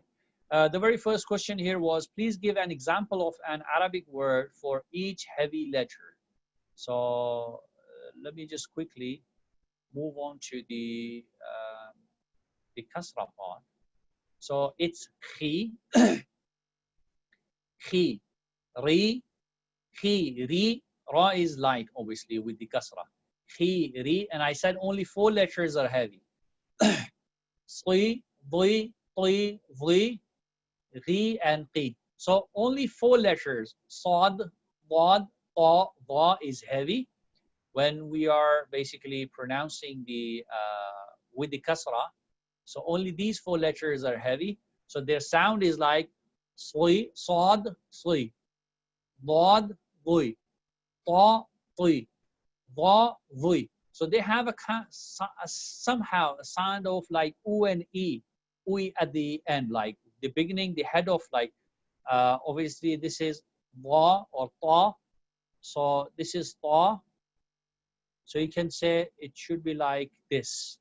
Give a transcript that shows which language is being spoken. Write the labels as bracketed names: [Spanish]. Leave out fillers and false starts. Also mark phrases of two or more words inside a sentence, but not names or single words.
[English] The very first question here was, please give an example of an Arabic word for each heavy letter. So let me just quickly move on to the kasra part. So it's khi, khi, ri, khi, ri. Ra is light, obviously, with the kasra. khi, ri, and I said only 4 letters are heavy. [Arabic] Sli, dli, tli, vli, ri, [English] and qi. So only 4 letters, sad, wad, ta, va is heavy when we are basically pronouncing the with the kasra. So only these 4 letters are heavy. So their sound is like sli, sad, sli, wad, [Arabic] vui, ta, tui, va, vui. [English] So they have somehow a sound of like u and e, ui at the end, like the beginning, the head of like, obviously this is va or ta. So this is ta. So you can say it should be like this.